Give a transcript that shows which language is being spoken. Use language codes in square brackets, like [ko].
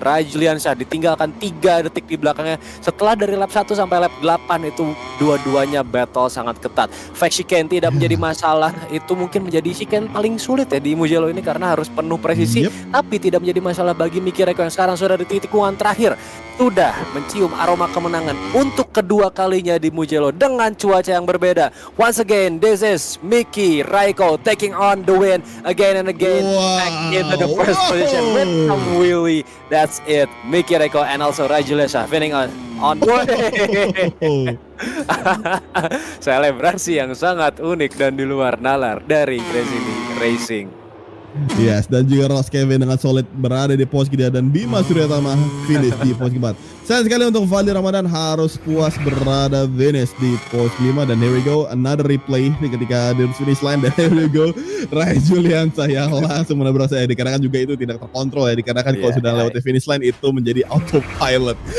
[id] Rajliansyah ditinggalkan 3 detik di belakangnya. Setelah dari lap 1 sampai lap 8 itu dua-duanya battle sangat ketat. Fake chicane tidak menjadi masalah. Itu mungkin menjadi chicane paling sulit ya di Mugello ini karena harus penuh presisi. Tapi tidak menjadi masalah bagi Miki Raiko yang sekarang sudah di tikungan terakhir. Sudah mencium aroma kemenangan untuk kedua kalinya di Mugello dengan cuaca yang berbeda. [en] Once again, this is Miki Raiko taking on the win again and again. Back into the first position with some wheelie. That's it. Miki Raiko and also Rajliansyah winning on the way. [id] Selebrasi yang sangat unik dan di luar nalar dari Gresini Racing. Yes, dan juga Ross Kevin dengan solid berada di posisi kedua dan Bima Suryatama finish di posisi keempat. Sayang sekali untuk Fadli Ramadan harus puas berada finish di posisi 5, dan here we go another replay ketika di finish line, dan here we go Rajliansyah yang langsung menabrak saya, dikarenakan juga itu tidak terkontrol ya, dikarenakan kalau sudah lewat finish line itu menjadi autopilot.